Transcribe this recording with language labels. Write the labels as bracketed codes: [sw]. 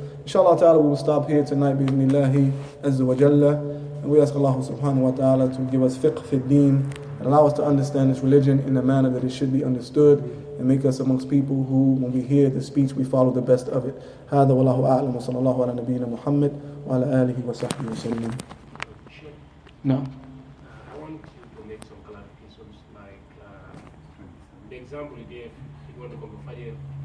[en] Inshallah Ta'ala, we will stop here tonight bi'idhnillahi azza wa jalla. And we ask Allah Subhanahu wa Ta'ala to give us fiqh fi deen and allow us to understand this religion in a manner that it should be understood, and make us amongst people who, when we hear the speech, we follow the best of it. [ar] هذا والله أعلم وصلى الله على نبينا محمد وعلى آله وصحبه وسلم. [en] No. I want you to make some clarifications, like the example you gave, if you want to come to Fajr,